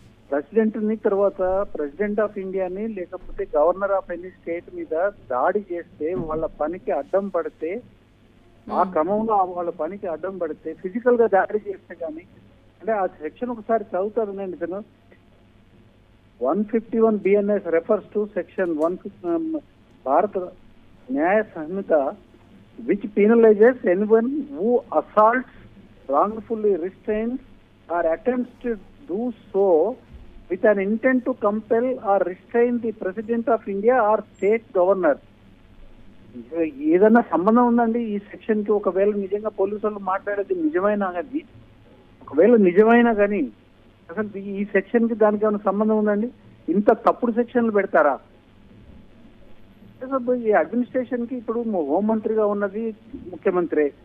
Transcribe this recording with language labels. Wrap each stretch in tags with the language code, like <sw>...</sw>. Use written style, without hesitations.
<te>ప్రెసిడెంట్ని, తర్వాత president of ఇండియాని, లేకపోతే గవర్నర్ ఆఫ్ ఎనీ స్టేట్ మీద దాడి చేస్తే, వాళ్ళ పనికి అడ్డం పడితే, ఆ క్రమంలో వాళ్ళ పనికి అడ్డం పడితే, ఫిజికల్ గా దాడి చేస్తే కానీ, అంటే ఆ సెక్షన్ ఒకసారి చదువుతానండి. ఇతను</te> <en>151 BNS refers to section 1 Bharat Nyaya Sanhita which penalizes anyone who assaults, wrongfully restrains or attempts to do so with an intent to compel or restrain the President of India or state governor.</en> <te>ఏదన్నా సంబంధం ఉందండి ఈ section కి? ఒకవేళ నిజంగా police వాళ్ళు మాట్లాడేది నిజమైనా కానీ, ఒకవేళ నిజమైనా కానీ అసలు ఈ సెక్షన్ కి దానికి ఏమైనా సంబంధం ఉందండి? ఇంత తప్పుడు సెక్షన్లు పెడతారా? ఈ అడ్మినిస్ట్రేషన్ కి ఇప్పుడు హోంమంత్రిగా ఉన్నది ముఖ్యమంత్రి.</te>